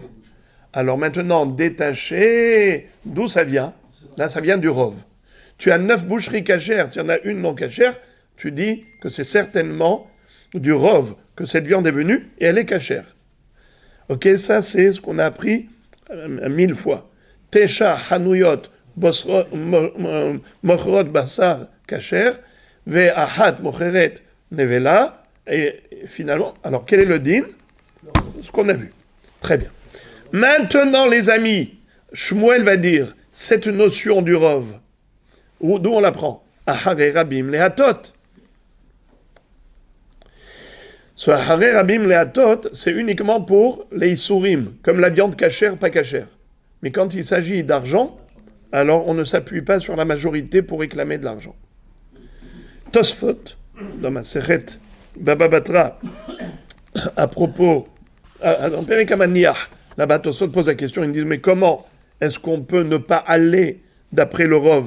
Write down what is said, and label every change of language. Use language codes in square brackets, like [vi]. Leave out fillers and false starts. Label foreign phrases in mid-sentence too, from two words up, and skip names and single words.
[fr] Alors maintenant, détaché, d'où ça vient? Là, ça vient du rov. Tu as 9 boucheries cachères, tu en as une non cachère, tu dis que c'est certainement du rov que cette viande est venue et elle est cachère. Ok, ça c'est ce qu'on a appris 1000 fois. [he] תשע חנויות מוכרות בשר כשר ו אחת מוכרת נבלה. [fr] Et finalement, alors quel est le din? Ce qu'on a vu. Très bien. Maintenant, les amis, Shmuel va dire cette notion du rov. D'où on l'apprend? [he] אחרי רבים להטות. [fr] Ce [he] אחרי רבים להטות, [fr] c'est uniquement pour les isurim, comme la viande cachère, pas cachère. Mais quand il s'agit d'argent, alors on ne s'appuie pas sur la majorité pour réclamer de l'argent. Tosfot, dans ma Sechet Baba Batra, à propos, dans Perek HaManiach, là-bas Tosfot pose la question, ils disent mais comment est-ce qu'on peut ne pas aller d'après le Rov?